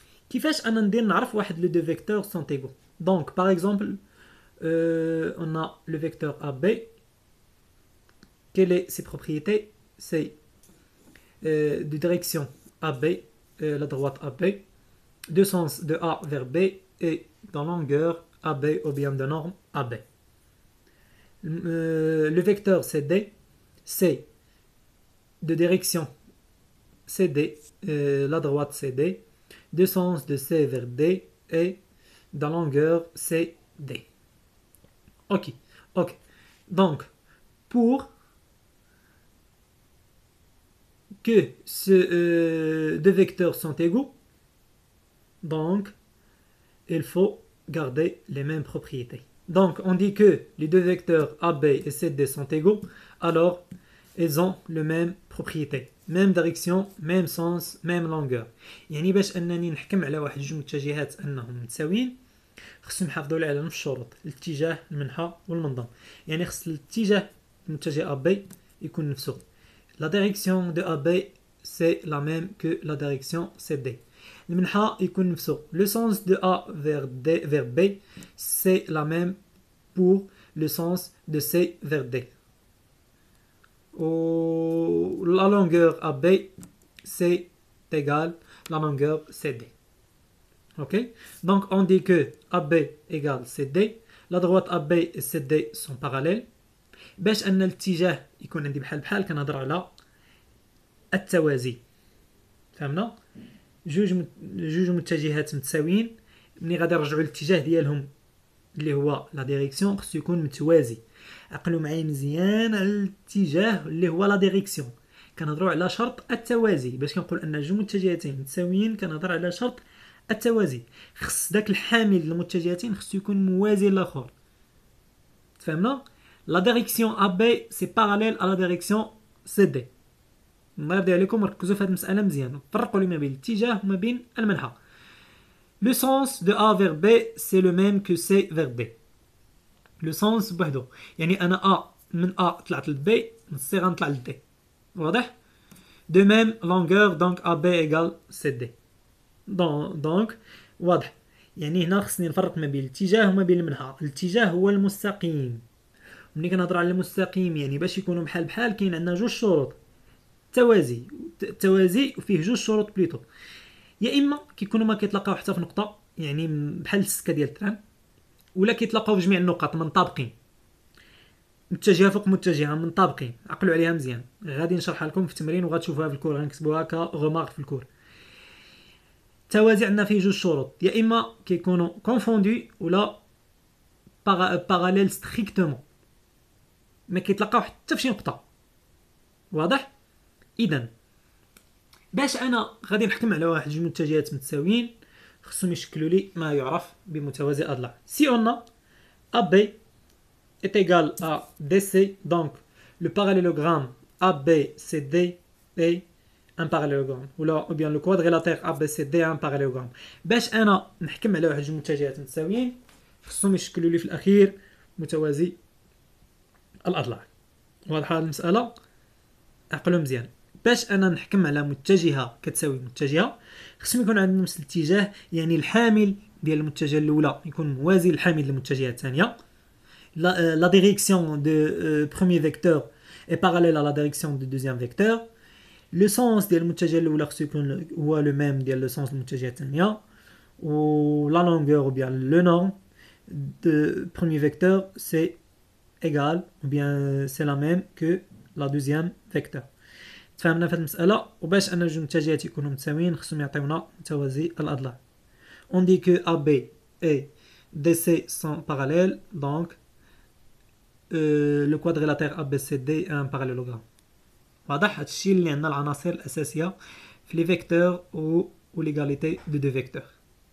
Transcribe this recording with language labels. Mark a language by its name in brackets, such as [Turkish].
[Arabic] كيفاش انا ندير نعرف واحد لو دو فيكتور سون ايغو؟ دونك باغ اكزومبل [French] on a le vecteur AB. Quelle est ses propriétés? C'est de direction AB, la droite AB, de sens de A vers B et de longueur AB ou bien de norme AB. Le vecteur CD, c'est de direction CD, la droite CD, de sens de C vers D et de longueur CD. Ok, ok. Donc, pour que deux vecteurs sont égaux, donc il faut garder les mêmes propriétés. Donc, on dit que les deux vecteurs AB et CD sont égaux, alors ils ont les mêmes propriétés. Même direction, même sens, même longueur. [Arabic] يعني باش انني نحكم على واحد جوج متجهات انهم متساويين خصهم يحافظوا على نفس الشروط: الاتجاه، المنحى والمنظم. يعني خص الاتجاه المتجه AB يكون نفسه. [French] La direction de AB c'est la même que la direction CD. [Arabic] المنحى يكون نفسه. [French] Le sens de A vers D vers B c'est la même pour le sens de C vers D. La longueur AB c'est égal la longueur CD. Ok? Donc on dit que AB égale CD. La droite AB et CD sont parallèles. [Arabic] باش ان الاتجاه يكون عندي بحال بحال كنهضر على التوازي. فهمنا؟ جوج متجهات متساويين ملي غادي نرجعوا للاتجاه ديالهم اللي هو لا ديريكسيون خصو يكون متوازي. عقلوا معايا مزيان على الاتجاه اللي هو لا ديريكسيون. كنهضروا على شرط التوازي. باش كنقول ان جوج متجهتين متساويين كنهضر على شرط التوازي. خص داك الحامل للمتجهتين خصو يكون موازي للاخر. [French] فهمنا؟ La direction AB c'est parallèle à la direction CD. [Arabic] الله يرضي عليكم وركزوا في هذه المسألة مزيان. فرقوا لي ما بين الاتجاه وما بين المنحى. [French] Le sens de A vers B c'est le même que C vers D. Le sens بوحدو. [Arabic] يعني أنا A من A طلعت ل B من C غنطلع ل D. [French] واضح؟ De même longueur donc AB égale CD. [Arabic] Donc واضح. يعني هنا خصني نفرق ما بين الاتجاه وما بين المنحى. الاتجاه هو المستقيم. ملي كنهضر على المستقيم يعني باش يكونوا بحال بحال كاين عندنا جوج شروط: التوازي وفيه جوج شروط بليتو. يا اما كيكونوا ما كيتلاقاو حتى في نقطه يعني بحال السكه ديال التران، ولا كيتلاقاو في جميع النقط منطابقين، متجهه فوق متجهه منطابقين. عقلوا عليها مزيان، غادي نشرحها لكم في التمرين وغتشوفوها في الكور، غنكتبوها كغومارك في الكور. التوازي عندنا فيه جوج شروط: يا اما كيكونوا كونفوندي ولا باراليل ستريكتومون، ما كيتلاقاو حتى في شي نقطه. واضح؟ اذا باش انا غادي نحكم على واحد جوج متجهات متساويين خصهم يشكلوا لي ما يعرف بمتوازي اضلاع. [French] سي اون AB est égal à DC, donc le parallélogramme ABCD est un parallélogramme ou bien le quadrilatère ABCD est un parallélogramme. [Arabic] باش انا نحكم على واحد جوج متجهات متساويين خصهم يشكلوا لي في الاخير متوازي الاضلاع. واضحه المساله؟ عقلوا مزيان. باش انا نحكم على متجهه كتساوي متجهه خصهم يكون عندنا نفس الاتجاه، يعني الحامل ديال المتجهه الاولى يكون موازي للحامل للمتجهه الثانيه. [French] La direction de premier vecteur est parallèle à la direction du deuxième vecteur. [Arabic] Le sens ديال المتجهه الاولى خصو يكون هو لو ميم ديال لو سونس المتجهه الثانيه. [French] و la longueur ou bien le norme de premier vecteur c'est égal ou bien c'est la même que la deuxième vecteur. [Arabic] تفهمنا في المسألة؟ وباش أن جوج متجهات يكونوا متساويين خصهم يعطيونا متوازي الأضلاع. [French] On dit que AB et DC sont parallèles, donc le quadrilatère ABCD est un parallélogramme. [Arabic] واضح؟ هادشي اللي عندنا العناصر الأساسية في لي فيكتور و [French] l'égalité de deux vecteurs.